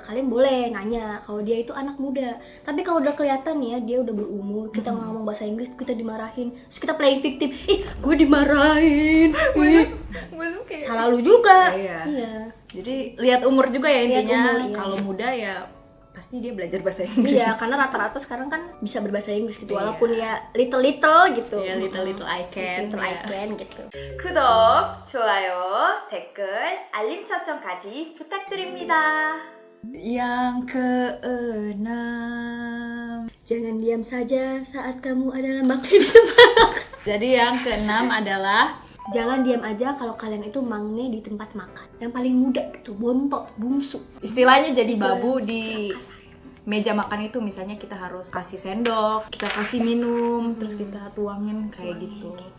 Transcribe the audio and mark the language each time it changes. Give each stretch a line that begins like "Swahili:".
Indonesian: Kalian boleh nanya kalau dia itu anak muda. Tapi kalau udah kelihatan nih ya dia udah berumur, kita ngomong bahasa Inggris, kita dimarahin, terus kita
English: playing victim.
Indonesian: Ih, gue dimarahin. Kayak Salah lu juga. Iya. Iya. Jadi lihat umur juga ya Lihat intinya. umur, iya. Kalau muda ya pasti dia belajar bahasa Inggris. Iya, karena rata-rata sekarang kan bisa berbahasa Inggris gitu, Iya. walaupun ya little gitu. Ya,
English: little I can. Little I
Indonesian: ya. can gitu.
Korean: 구독, 좋아요, 댓글, 알림 설정까지 부탁드립니다.
Indonesian: Yang keenam. Jangan diam saja saat kamu adalah magnet di tempat. Jadi yang keenam adalah Jangan diam aja kalau kalian itu magne di tempat makan. Yang paling muda gitu, bontot, bungsu. istilahnya jadi babu di meja makan itu, misalnya kita harus kasih sendok, kita kasih minum, terus kita tuangin kayak gitu.